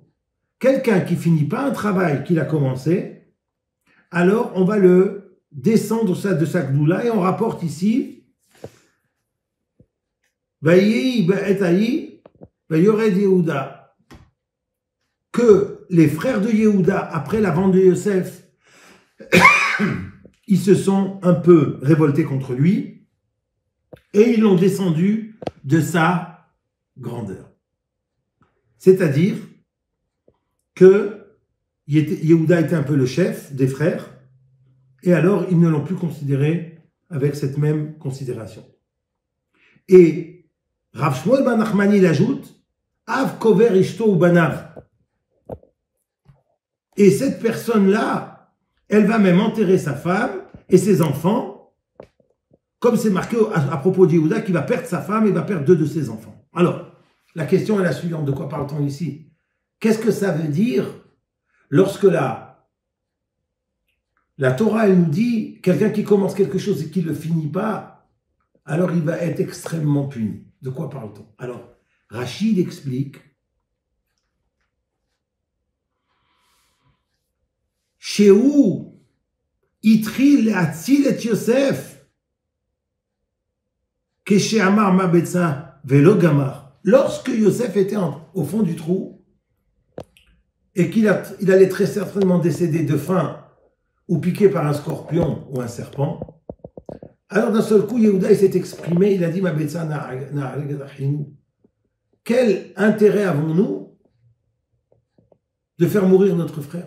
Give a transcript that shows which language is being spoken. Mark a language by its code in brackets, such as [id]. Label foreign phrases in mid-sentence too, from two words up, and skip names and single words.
[fr] Quelqu'un qui finit pas un travail qu'il a commencé, alors on va le descendre de sa gdoula et on rapporte ici [he] ויהי בעת ההיא וירד יהודה, [fr] que les frères de Yehuda, après la vente de Yosef, ils se sont un peu révoltés contre lui et ils l'ont descendu de sa grandeur. C'est-à-dire que Yehuda était un peu le chef des frères et alors ils ne l'ont plus considéré avec cette même considération. Et Rav Shmuel ben Nachmani l'ajoute, [he] אף קובר אשתו ובניו. [fr] Et cette personne-là, elle va même enterrer sa femme et ses enfants, comme c'est marqué à propos de Yehuda, qui va perdre sa femme et va perdre 2 de ses enfants. Alors, la question est la suivante, de quoi parle-t-on ici? Qu'est-ce que ça veut dire lorsque la Torah, elle nous dit, quelqu'un qui commence quelque chose et qui ne le finit pas, alors il va être extrêmement puni. De quoi parle-t-on? Alors, Rachid explique, [he] שהיה יכול להציל את יוסף כשאמר מה בצע ולא גמר. [fr] Lorsque Yosef était au fond du trou et qu'il allait très certainement décéder de faim ou piqué par un scorpion ou un serpent, alors d'un seul coup, Yehuda s'est exprimé, il a dit [he] מה בצע נהרוג. [fr] Quel intérêt avons-nous de faire mourir notre frère?